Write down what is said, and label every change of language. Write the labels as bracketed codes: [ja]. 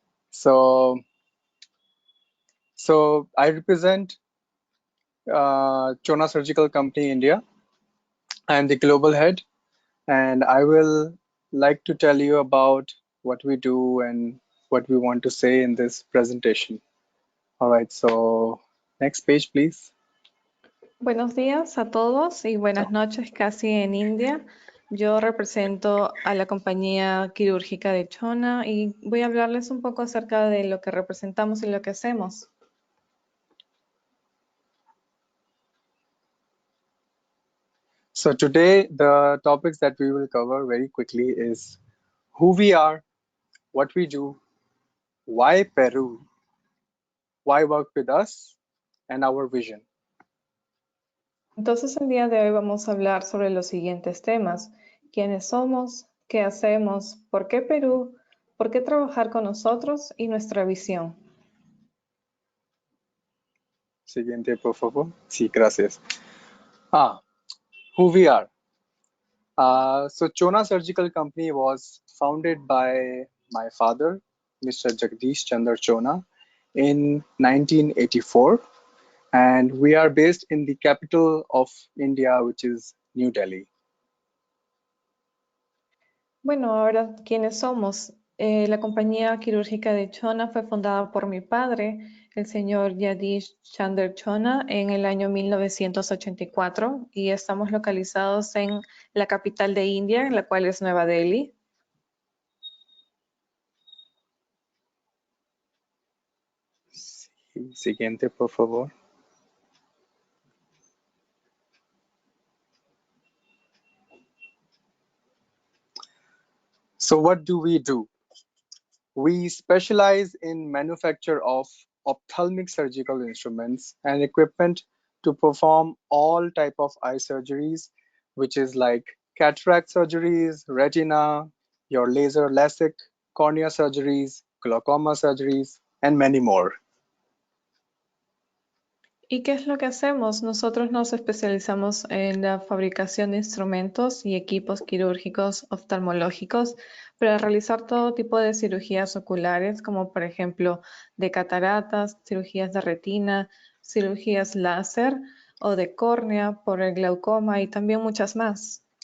[en] So I represent Chona Surgical Company India. I am the global head, and I will like to tell you about what we do and what we want to say in this presentation. All right. So next page, please. [es] Buenos días a todos y buenas noches casi en India. Yo represento a la compañía quirúrgica de Chona y voy a hablarles un poco acerca de lo que representamos y lo que hacemos. [en] So today, the topics that we will cover very quickly is who we are, what we do, why Peru, why work with us, and our vision. [es] Entonces el día de hoy vamos a hablar sobre los siguientes temas: quiénes somos, qué hacemos, por qué Perú, por qué trabajar con nosotros y nuestra visión. Siguiente, por favor. Sí, gracias. [en] Who we are. So Chona Surgical Company was founded by my father, Mr. Jagdish Chandra Chona, in 1984. And we are based in the capital of India, which is New Delhi. [es] Bueno, ahora, ¿quiénes somos? La compañía quirúrgica de Chona fue fundada por mi padre, el señor Jagdish Chandra Chona, en el año 1984 y estamos localizados en la capital de India, la cual es Nueva Delhi. Siguiente, por favor. [en] So what do? We specialize in manufacture of ophthalmic surgical instruments and equipment to perform all type of eye surgeries, which is like cataract surgeries, retina, your laser LASIK, cornea surgeries, glaucoma surgeries, and many more. [es] ¿Y qué es lo que hacemos? Nosotros nos especializamos en la fabricación de instrumentos y equipos quirúrgicos oftalmológicos para realizar todo tipo de cirugías oculares, como por ejemplo de cataratas, cirugías de retina, cirugías láser o de córnea por el glaucoma y también muchas más.